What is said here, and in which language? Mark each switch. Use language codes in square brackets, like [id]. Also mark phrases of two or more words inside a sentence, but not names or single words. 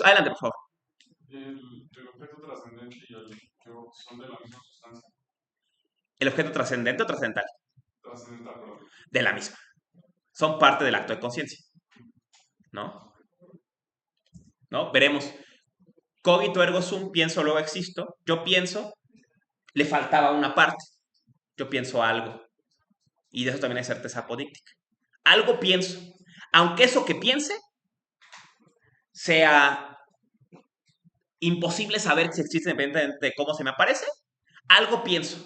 [es] Adelante, por favor. El objeto trascendente y el yo son de la misma sustancia. ¿El objeto trascendente o trascendental? Trascendental, perdón. De la misma. Son parte del acto de conciencia, ¿no? ¿No? Veremos. [la] Cogito ergo sum, [es] pienso, luego existo. Yo pienso, le faltaba una parte. Yo pienso algo. Y de eso también hay certeza apodíctica. Algo pienso. Aunque eso que piense sea imposible saber si existe independientemente de cómo se me aparece, algo pienso.